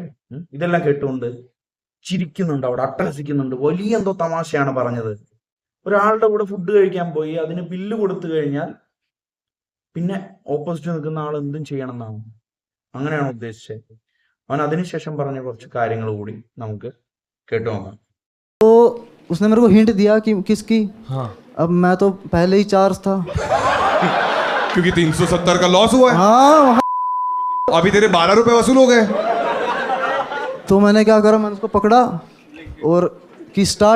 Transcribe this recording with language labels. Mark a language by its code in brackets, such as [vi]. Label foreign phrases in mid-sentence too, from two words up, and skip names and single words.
[ml] ഇതെല്ലാം കേട്ടുകൊണ്ട് ചിരിക്കുന്നുണ്ട്, അവിടെ അട്ടഹസിക്കുന്നുണ്ട്. വലിയ എന്തോ തമാശയാണ് പറഞ്ഞത്. ഒരാളുടെ കൂടെ ഫുഡ് കഴിക്കാൻ പോയി, അതിന് ബില്ല് കൊടുത്തു കഴിഞ്ഞാൽ പിന്നെ ഓപ്പോസിറ്റ് നിൽക്കുന്ന ആൾ എന്തും ചെയ്യണം എന്നാണ്, അങ്ങനെയാണ് ഉദ്ദേശിച്ചത്. അവൻ അതിനുശേഷം പറഞ്ഞ കുറച്ച് കാര്യങ്ങൾ കൂടി നമുക്ക് കേട്ടു നോക്കാം. [hi] तो उसने मेरे को हिंट दिया कि किसकी। हाँ अब मैं तो पहले ही चार्ज था। क्योंकि 370 का लॉस हुआ है। हाँ, अभी तेरे 12 रुपए वसूल हो गए। तो मैंने क्या करा, मैंने उसको पकड़ा और की स्टार्ट।